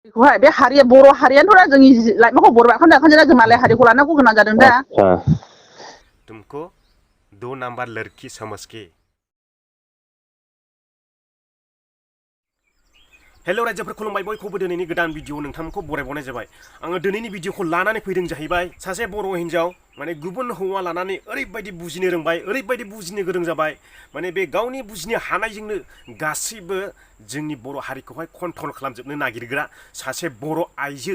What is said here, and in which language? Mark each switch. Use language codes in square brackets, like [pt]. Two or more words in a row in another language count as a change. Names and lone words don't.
[brx] बेखौहाय बे हारिया बर' हारियानोथ' जोंनि लाइमोनखौ बर' बाखौनो ओंखायनो जों मालाय हारिखौ लानांगौ गोनां जादों दा। [hi] तुमको 2 नंबर लड़की समझ के। [brx] हेलो रायजोफोर खुलुमबाय बयखौबो दिनैनि गोदान भिडिअ नोंथांमोनखौ बरायबावनाय जाबाय। आङो दिनैनि भिडिअखौ लानानै फैदों जाहैबाय सासे बर' हिन्जाव माने गुबुन हौवा लानानै ओरैबायदि बुजिनो रोंबाय, ओरैबायदि बुजिनो गोरों जाबाय, माने बे गावनि बुजिनो हानायजोंनो गासैबो जोंनि बर' हारिखौहाय कन्ट्रल खालामजोबनो नागिरग्रा सासे बर' आइजो।